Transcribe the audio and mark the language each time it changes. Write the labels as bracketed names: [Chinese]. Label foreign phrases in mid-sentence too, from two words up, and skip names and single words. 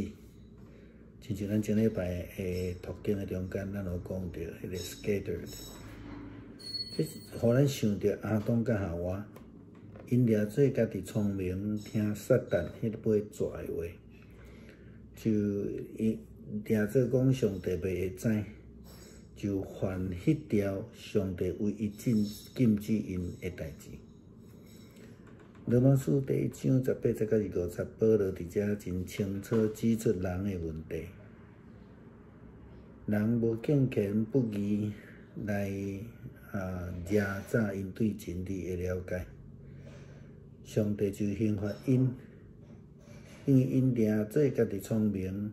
[Min Nan Chinese] 亲像咱前礼拜的读经的中间，咱有讲到迄个 scattered， 这互咱想到亚当甲夏娃，因抓做家己聪明，听撒旦迄尾蛇的话，就抓做讲上帝袂会知，就犯迄条上帝为伊禁止因的代志。罗马书第1章18节到20节，保罗伫遮真清楚指出人的问题。人无敬虔不义来压榨因对真理的了解，上帝就刑罚因，因为因抓做家己聪明。